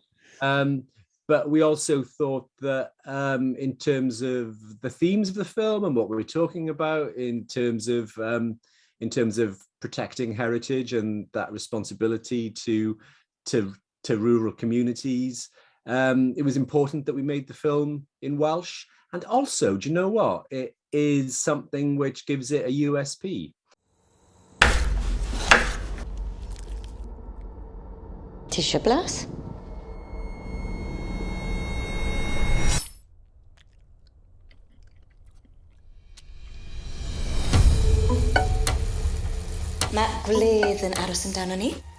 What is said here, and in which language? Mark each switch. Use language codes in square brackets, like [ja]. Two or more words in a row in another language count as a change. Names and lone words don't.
[en] But we also thought that in terms of the themes of the film and what we're talking about, in terms of protecting heritage and that responsibility to rural communities, it was important that we made the film in Welsh. And also, do you know what? It is something which gives it a USP. [cy] Tisio blas? Mae gwledd yn aros amdano ni.